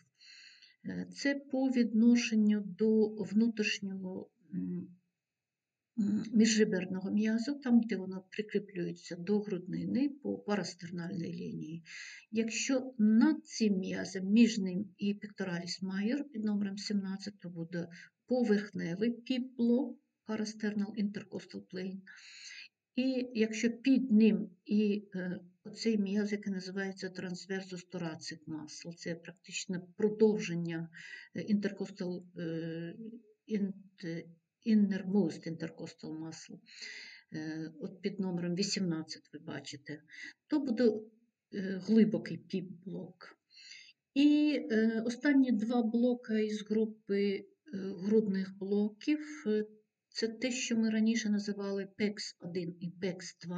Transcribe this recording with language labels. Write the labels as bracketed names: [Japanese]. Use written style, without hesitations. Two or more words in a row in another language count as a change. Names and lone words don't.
[Ukrainian] Це по відношенню до внутрішнього міжреберного м'язу, там, де воно прикріплюється до груднини по парастернальній лінії. Якщо над цим м'язом, між ним і пектораліс майор під номером 17, то буде поверхневий піп-блок, [English] parasternal intercostal plane. [Ukrainian] І якщо під ним і оцей м'яз, який називається трансверсус торацик масл, це практично продовження [English] intercostal innermost intercostal muscle, [Ukrainian] от під номером 18 ви бачите, то буде глибокий піп-блок. І останні два блоки із групи грудних блоків – це те, що ми раніше називали PEX-1 і PEX-2.